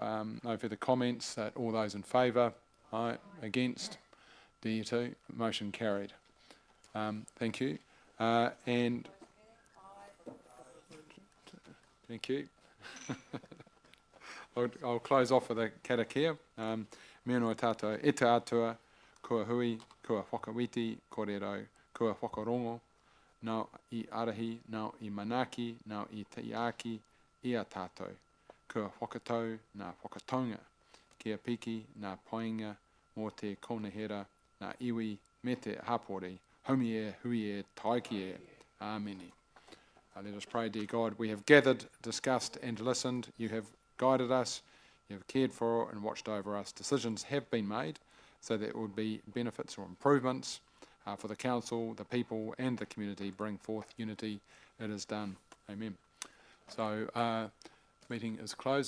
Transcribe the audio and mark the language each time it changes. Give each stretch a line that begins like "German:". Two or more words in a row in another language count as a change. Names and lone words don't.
English: No further comments. All those in favour? Aye. Against? D2. Motion carried. Thank you. And thank you. I'll close off with a karakia.
Māori: Mea noa tātou e te atua, kua hui, kua whakawiti, kōrero, kua whakarongo, nau I arahi, nau I manaki, nau I teiaki, I a tātou, kua whakatau, nā whakatonga, kia piki, nā poinga, mō te konehera, nā iwi, me te hapori, haumi e, hui e, taiki e, āmeni.
English: Let us pray, dear God, we have gathered, discussed and listened. You have guided us, you have cared for and watched over us. Decisions have been made so that it would be benefits or improvements for the council, the people and the community. Bring forth unity. It is done. Amen. So meeting is closed.